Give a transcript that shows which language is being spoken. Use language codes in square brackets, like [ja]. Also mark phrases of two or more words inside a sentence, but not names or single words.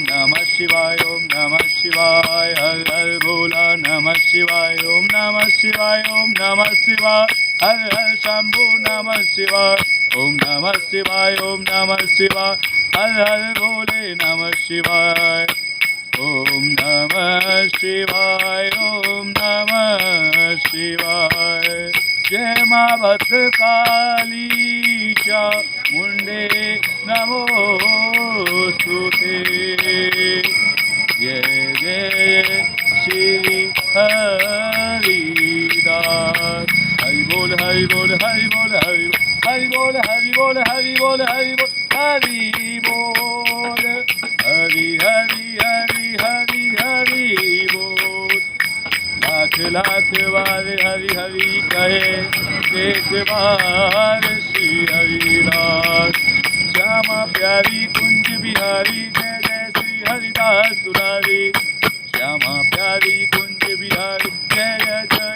[sa] नमः शिवाय ओम नमः शिवाय हर हर भोला नमः शिवाय ओम नमः शिवाय ओम नमः शिवाय हर हर शम्भु नमः शिवाय ओम नमः शिवाय ओम नमः शिवाय हर हर भोले नमः शिवाय ओम नमः शिवाय ओम नमः शिवाय जय मा भद्रकाली च मुंडे [hi] नमोस्तुते जय जय श्री हरि दास हरि बोल हरि बोल हरि बोल हरि बोल हरि बोल हरि बोल हरि बोल हरि बोल हरि हरि हरि हरि हरि बोल लाख लाख बार हरि हरि कहे एक बार श्री हरिदास श्यामा प्यारी कुंज बिहारी जय जय श्री हरिदास दुलारी श्यामा प्यारी कुंज बिहारी जय जय